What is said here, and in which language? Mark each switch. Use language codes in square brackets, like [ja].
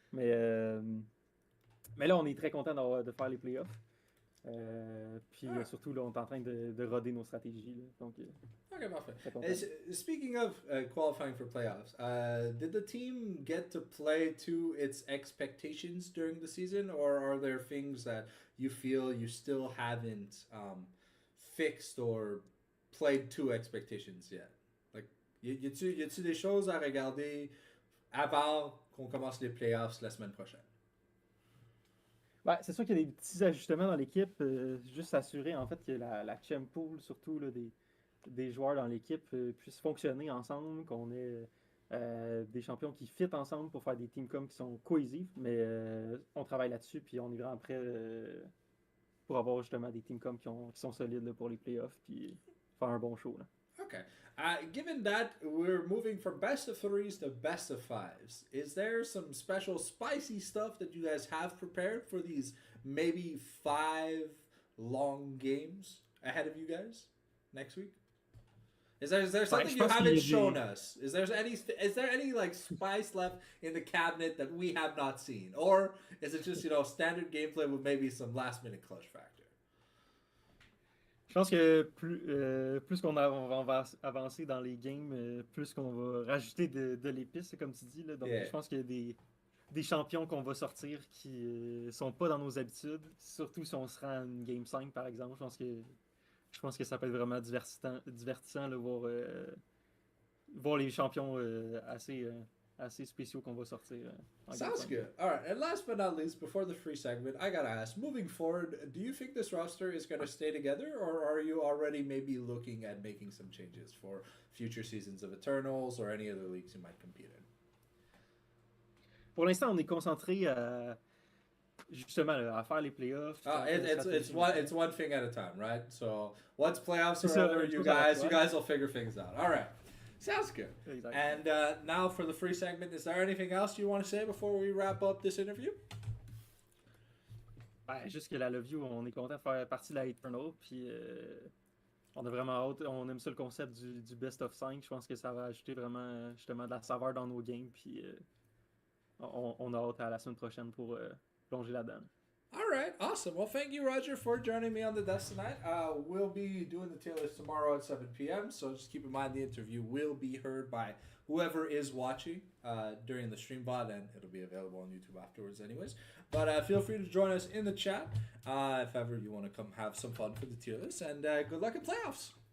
[fr] Mais là, on est très content de faire les playoffs. Puis surtout, là, on est en train de roder nos stratégies. Là, donc, [en] okay, perfect. Speaking of qualifying for playoffs, did the team get to play to its expectations during the season, or are there things that you feel you still haven't fixed or played to expectations yet? [fr] Like, y a-t-il des choses à regarder avant qu'on commence les playoffs la semaine prochaine? Ben, c'est sûr qu'il y a des petits ajustements dans l'équipe, juste s'assurer en fait que la champ pool, surtout là, des joueurs dans l'équipe, puissent fonctionner ensemble, qu'on ait des champions qui fit ensemble pour faire des teamcoms qui sont cohésifs, mais on travaille là-dessus, puis on est vraiment prêt pour avoir justement des teamcoms qui sont solides là, pour les playoffs, puis faire un bon show. Là. [en] Okay. Given that we're moving from best of 3s to best of 5s, is there some special spicy stuff that you guys have prepared for these maybe 5 long games ahead of you guys next week? Is there something you haven't shown us? Is there any like spice left in the cabinet that we have not seen, or is it just standard gameplay with maybe some last minute clutch factor? [fr] Je pense que plus qu'on va avancer dans les games, plus qu'on va rajouter de l'épice, comme tu dis. Là. Donc, je pense qu'il y a des champions qu'on va sortir qui sont pas dans nos habitudes. Surtout si on se rend à une Game 5, par exemple. Je pense que ça peut être vraiment divertissant là, voir les champions assez spéciaux qu'on va sortir. [en] Sounds good. All right, and last but not least, before the free segment, I gotta ask, moving forward, do you think this roster is going to stay together, or are you already maybe looking at making some changes for future seasons of Eternals or any other leagues you might compete in? [fr] Pour l'instant, on est concentré justement à faire les playoffs. [en] It's one thing at a time, right? So once playoffs are over, you guys will figure things out. All right. Sounds good. Exactly. And now for the free segment, is there anything else you want to say before we wrap up this interview? [fr] Ben, juste que la Love You, on est content de faire partie de la Eternal, puis on a vraiment hâte, on aime ça le concept du Best of 5. Je pense que ça va ajouter vraiment justement de la saveur dans nos games, puis on a hâte à la semaine prochaine pour plonger là-dedans. [en] All right, awesome. Well, thank you, Roger, for joining me on the desk tonight. We'll be doing the tier list tomorrow at 7 p.m., so just keep in mind the interview will be heard by whoever is watching during the stream bot, and it'll be available on YouTube afterwards anyways. But feel free to join us in the chat if ever you want to come have some fun for the tier list, and good luck in playoffs.